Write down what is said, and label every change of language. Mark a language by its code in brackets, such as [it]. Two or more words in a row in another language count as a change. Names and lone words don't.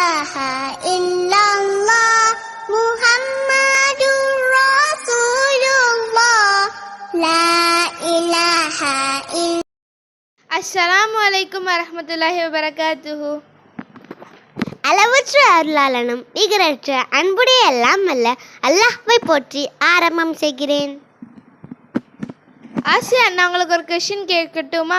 [ar] إلا الله محمد رسول الله لا إله إلا. السلام عليكم ورحمة الله وبركاته. [ta] அளவற்ற அருளாளனும் நிகரற்ற அன்புடைய எல்லாம் அல்ல அல்லாஹ்வை போற்றி ஆரம்பம் செய்கிறேன். ஆசியா, நான் உங்களுக்கு ஒரு கொஷின் கேட்கட்டுமா?